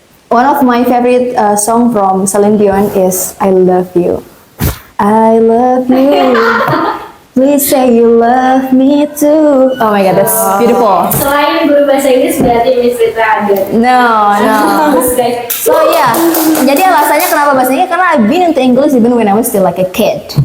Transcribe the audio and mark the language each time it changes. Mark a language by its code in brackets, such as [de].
[en] One of my favorite song from Celine Dion is I Love You. I love you. Please say you love me too. Oh my god, that's beautiful. [id] Selain guru bahasa Inggris berarti Miss Rita ada. [en] No. [id] Bagus, guys. [en] So yeah, [id] jadi alasannya kenapa bahasa Inggris, karena [en] I've been into English even when I was still like a kid.